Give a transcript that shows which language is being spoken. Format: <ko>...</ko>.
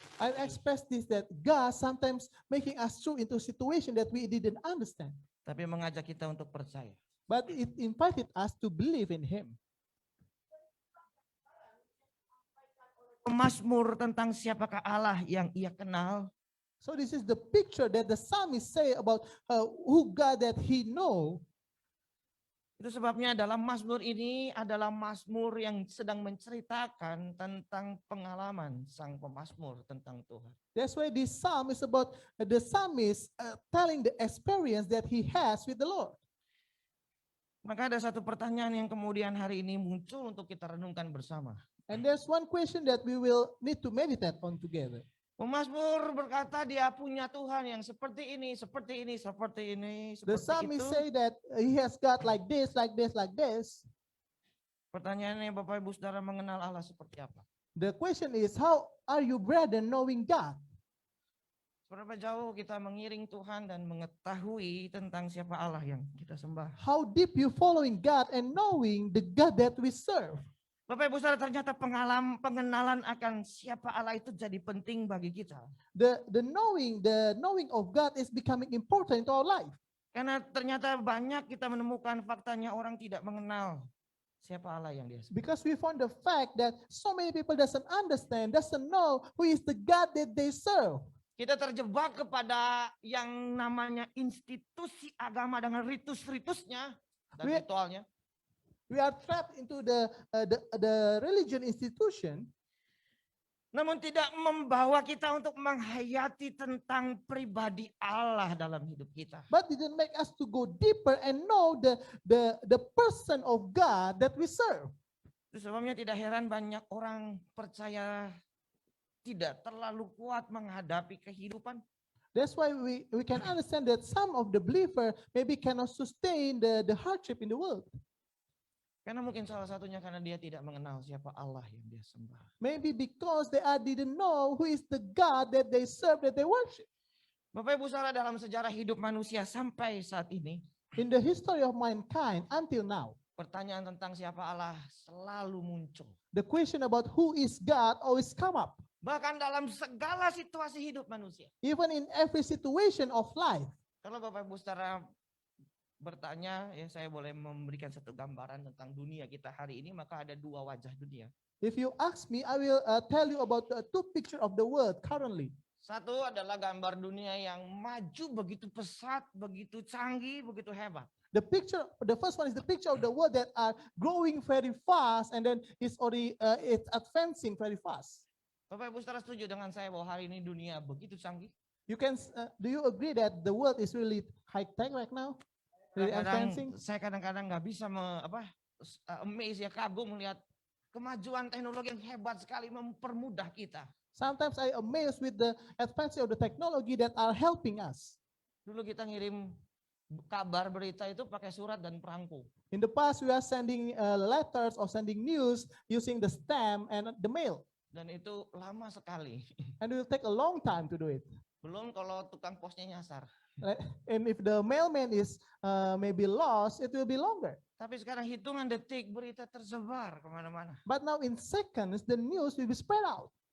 <en>I express this, that God sometimes making us through into a situation that we didn't understand.</en> <id>Tapi mengajak kita untuk percaya.</id> <en>But it invited us to believe in him.</en> <id>Pemazmur tentang siapakah Allah yang ia kenal.</id> <en>So this is the picture that the psalmist say about who God that he know.</en> <id>Itu sebabnya dalam Mazmur ini adalah Mazmur yang sedang menceritakan tentang pengalaman sang pemazmur tentang Tuhan.</id> <en>That's why this psalm is about the psalmist telling the experience that he has with the Lord.</en> <id>Maka ada satu pertanyaan yang kemudian hari ini muncul untuk kita renungkan bersama.</id> <en>And there's one question that we will need to meditate on together.</en> <id>Pemazmur berkata dia punya Tuhan yang seperti ini, seperti ini, seperti ini,</id> <en>The</en> <id>seperti</id> <en>psalmist</en> <id>itu.</id> <en>say that he has God like this, like this, like this.</en> <id>Pertanyaannya Bapak Ibu Saudara mengenal Allah seperti apa?</id> <en>The question is, how are you, brethren, knowing God?</en> <id>Seberapa jauh kita mengiring Tuhan dan mengetahui tentang siapa Allah yang kita sembah?</id> <en>How deep you following God and knowing the God that we serve?</en> <id>Bapak Ibu Saudara, ternyata pengenalan akan siapa Allah itu jadi penting bagi kita.</id> <en>The knowing of God is becoming important to our life.</en> <id>Karena ternyata banyak kita menemukan faktanya orang tidak mengenal siapa Allah yang dia sembah.</id> <en>Because we found the fact that so many people doesn't understand, doesn't know who is the God that they serve.</en> <id>Kita terjebak kepada yang namanya institusi agama dengan ritus-ritusnya dan</id> <en>We-</en> <id>ritualnya.</id> <en>We are trapped into the religion institution,</en> <id>namun tidak membawa kita untuk menghayati tentang pribadi Allah dalam hidup kita.</id> <en>but didn't make us to go deeper and know the person of God that we serve.</en> <id>Itu sebabnya tidak heran banyak orang percaya tidak terlalu kuat menghadapi kehidupan.</id> <en>That's why we can understand that some of the believer maybe cannot sustain the hardship in the world.</en> <id>Karena mungkin salah satunya karena dia tidak mengenal siapa Allah yang dia sembah.</id> <en>Maybe because they didn't know who is the God that they serve, that they worship.</en> <id>Bapak Ibu saudara, dalam sejarah hidup manusia sampai saat ini,</id> <en>In the history of mankind until now,</en> <id>pertanyaan tentang siapa Allah selalu muncul.</id> <en>the question about who is God always come up.</en> <id>Bahkan dalam segala situasi hidup manusia.</id> <en>Even in every situation of life.</en> <id>Kalau Bapak Ibu saudara bertanya, ya saya boleh memberikan satu gambaran tentang dunia kita hari ini, maka ada dua wajah dunia.</id> <en>If you ask me, I will tell you about the two picture of the world currently.</en> <id>Satu adalah gambar dunia yang maju begitu pesat, begitu canggih, begitu hebat.</id> <en>The first one is the picture of the world that are growing very fast and then it's advancing very fast.</en> <id>Bapak Ibu saudara setuju dengan saya bahwa hari ini dunia begitu canggih?</id> <en>You can, do you agree that the world is really high tech right now? Really advancing?</en> <id>Saya kadang-kadang nggak bisa amaze ya, kagum melihat kemajuan teknologi yang hebat sekali mempermudah kita.</id> <en>Sometimes I amazed with the advancement of the technology that are helping us.</en> <id>Dulu kita ngirim kabar berita itu pakai surat dan perangko.</id> <en>In the past, we are sending letters or sending news using the stamp and the mail.</en> <id>Dan itu lama sekali.</id> <en>And it will take a long time to do it.</en> <id>Belum kalau tukang posnya nyasar.</id> <en>And if the mailman is maybe lost, it will be longer.</en> <id>Tapi sekarang hitungan detik berita tersebar kemana-mana.</id> <en>But now in seconds, the news will be spread out.</en>